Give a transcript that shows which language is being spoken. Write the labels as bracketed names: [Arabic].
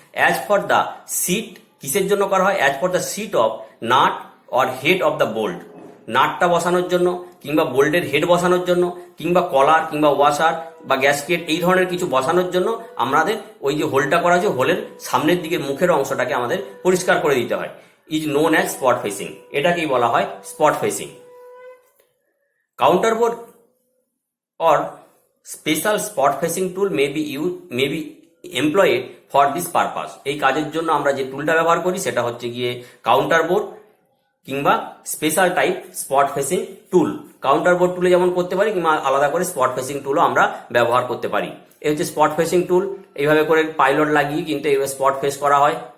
[English] As for the seat, কিসের জন্য করা হয়, as for the seat of nut or head of the bolt. [Bangla] নাটটা বসানোর জন্য কিংবা বোল্টের হেড বসানোর জন্য কিংবা কলার কিংবা ওয়াশার বা গ্যাসকেট এই ধরনের কিছু বসানোর জন্য আমাদের ওই যে হোলটা করা আছে হোলের সামনের দিকের মুখের অংশটাকে আমাদের পরিষ্কার করে দিতে হয়। Is known as spot facing. এটাকেই বলা হয় spot facing. [English] Counterbore or special spot facing tool may be employed for this purpose। [Bangla] এই কাজের জন্য আমরা যে টুলটা ব্যবহার করি সেটা হচ্ছে গিয়ে কাউন্টার বোর্ড কিংবা স্পেশাল টাইপ স্পট ফেসিং টুল। কাউন্টার বোর্ড টুলে যেমন করতে পারি কিংবা আলাদা করে স্পট ফেসিং টুলও আমরা ব্যবহার করতে পারি। এই হচ্ছে স্পট ফেসিং টুল। এইভাবে করে পাইলট লাগিয়ে কিন্তু এইভাবে স্পট ফেস করা হয়।